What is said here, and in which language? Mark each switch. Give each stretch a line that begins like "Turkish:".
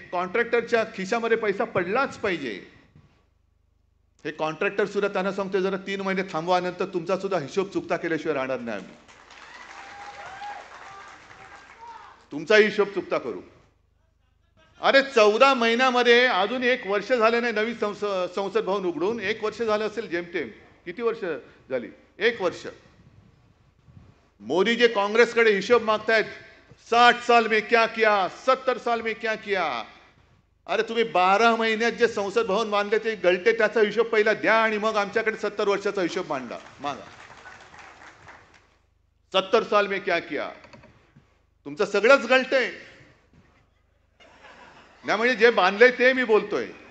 Marathi: कॉन्ट्रॅक्टरच्या खिशामध्ये पैसा पडलाच पाहिजे. हे कॉन्ट्रॅक्टर सुद्धा त्यांना सांगतोय, जरा 3 महिने थांबवा, नंतर तुमचा सुद्धा हिशोब चुकता केल्याशिवाय राहणार नाही आम्ही. तुमचा हिशोब चुकता करू. अरे 14 महिन्यामध्ये अजून 1 वर्ष झाले नाही नवीन संसद भवन उघडून. 1 वर्ष झालं असेल जेमतेम. किती वर्ष झाली? 1 वर्ष. मोदी जे काँग्रेसकडे हिशोब मागतायत,
Hindi: 60 साल में क्या किया, 70 साल में क्या किया.
Marathi: अरे तुम्ही 12 महिन्यात जे संसद भवन बांधले ते गळते, त्याचा हिशोब पहिला द्या आणि मग आमच्याकडे 70 वर्षाचा हिशोब मागा.
Hindi: 70 साल में क्या किया.
Marathi: तुमचं सगळंच गळतंय. नाही म्हणजे जे बांधलंय ते मी बोलतोय.